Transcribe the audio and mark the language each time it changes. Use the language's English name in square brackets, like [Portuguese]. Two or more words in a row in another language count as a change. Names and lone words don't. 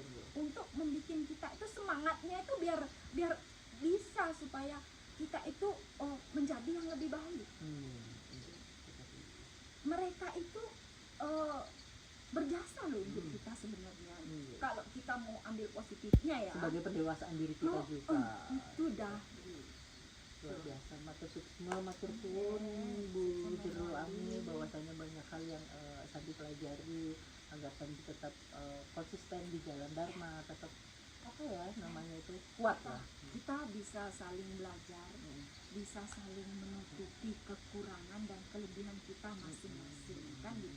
[Indonesian] Untuk membuat kita itu semangatnya itu biar bisa supaya kita itu menjadi yang lebih baik. Mereka itu berjasa loh untuk kita sebenarnya. Kalau kita mau ambil positifnya ya. Sebagai pendewasaan diri kita juga. Itu dah. Luar biasa, [Balinese] matur suksma, [Javanese] matur suwun [Indonesian] Bu Jero Ami, bahwasanya banyak hal yang Santi pelajari agar Santi tetap konsisten di jalan Dharma, tetap apa ya namanya itu kuat lah. Kita bisa saling belajar, bisa saling menutupi kekurangan dan kelebihan kita masing-masing, kan gitu.